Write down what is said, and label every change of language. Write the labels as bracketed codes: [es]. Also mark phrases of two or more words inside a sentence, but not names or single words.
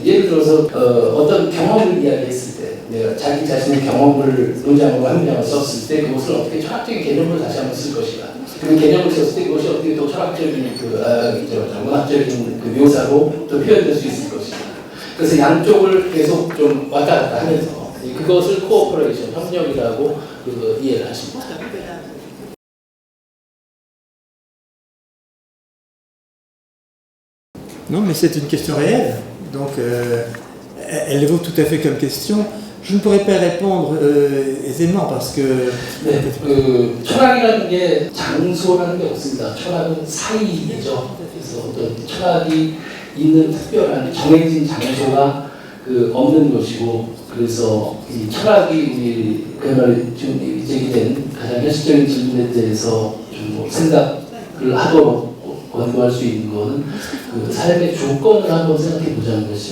[ko] 예를 들어서 어떤 경험을 이야기했을 때, 내가 자기 자신의 경험을 논장으로 한 명을 썼을 때 그것을 어떻게 철학적인 개념으로 다시 한번 쓸 것인가. 그 개념을 썼을 때 그것이 어떻게 또 철학적인 문학적인 묘사로 또 표현될 수 있을 것인가. 그래서 양쪽을 계속 좀 왔다 갔다 하면서 그것을 코오퍼레이션, 협력이라고 이해를 하십니다. [fr] Non, mais c'est une question réelle. Donc, elle vaut tout à fait comme question. Je ne pourrais pas répondre aisément parce que. [ko] 네, 철학이라는 게 장소라는 게 없습니다. 철학은 사이이죠. 그래서 어떤 철학이 있는 특별한 정해진 장소가 없는 것이고, 그래서 이 철학이 우리 그야말로 지금 제기된 가장 현실적인 질문에 대해서 좀 생각을 하도록 권고할 수 있는 것은 삶의 조건을 한번 생각해 보자는 것이죠.